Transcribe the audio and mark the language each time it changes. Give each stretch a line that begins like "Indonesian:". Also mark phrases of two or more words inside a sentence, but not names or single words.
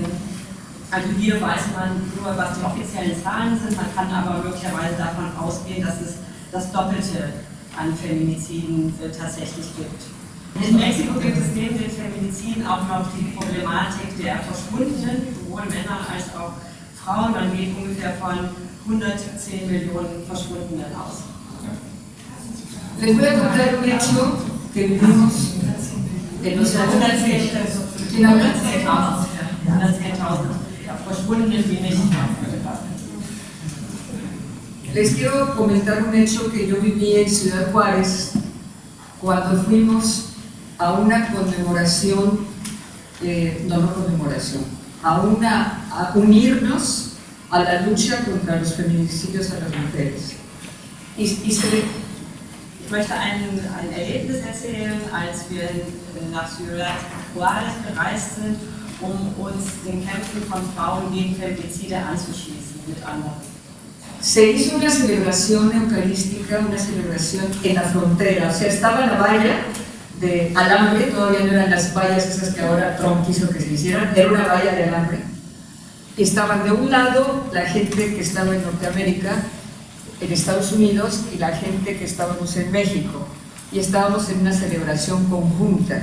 German: Also hier weiß man nur, was die offiziellen Zahlen sind, man kann aber möglicherweise davon ausgehen, dass es das Doppelte an Feminiziden tatsächlich gibt. In Mexiko gibt es neben den Feminiziden auch noch die Problematik der Verschwundenen, sowohl Männer als auch Frauen. Man geht ungefähr von 110 Millionen Verschwundenen aus.
Spanish: Les voy a contar un hecho que vivimos en los años.
German: 110.000 Verschwundenen, die nicht
Spanish: Les quiero comentar un hecho que yo viví en Ciudad Juárez cuando fuimos a una conmemoración, a unirnos a la lucha contra los feminicidios a las mujeres.
German: Ich möchte ein Erlebnis erzählen, als wir nach Ciudad Juárez gereist sind, um uns den Kämpfen von Frauen gegen Femizide anzuschließen mit anderen.
Spanish: Se hizo una celebración eucarística, una celebración en la frontera, o sea, estaba la valla de alambre, todavía no eran las vallas esas que ahora Trump quiso que se hicieran, era una valla de alambre. Y estaban de un lado la gente que estaba en Norteamérica, en Estados Unidos, y la gente que estábamos en México, y estábamos en una celebración conjunta.